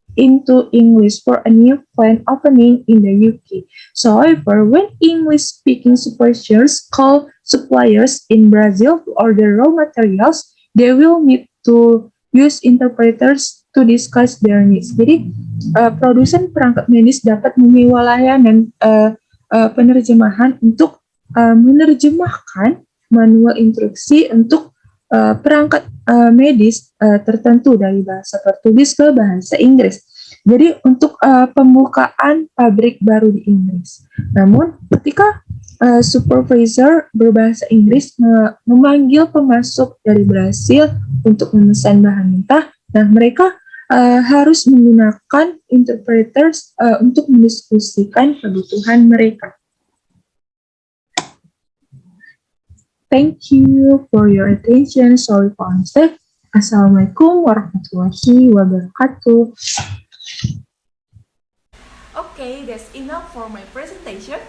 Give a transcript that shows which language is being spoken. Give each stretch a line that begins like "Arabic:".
English: into English for a new plant opening in the UK. So, however, when English-speaking supervisors call suppliers in Brazil to order raw materials, they will need to use interpreters to discuss their needs.
Indonesian: Jadi, produsen perangkat medis dapat menyewa layanan penerjemahan untuk menerjemahkan manual instruksi untuk perangkat medis tertentu dari bahasa Portugis ke bahasa Inggris. Jadi untuk pembukaan pabrik baru di Inggris. Namun ketika supervisor berbahasa Inggris memanggil pemasok dari Brasil untuk memesan bahan mentah, nah mereka harus menggunakan interpreters untuk mendiskusikan kebutuhan mereka.
English: Thank you for your attention. Sorry for mistake.
Arabic: Assalamualaikum warahmatullahi wabarakatuh.
English: Okay, that's enough for my presentation.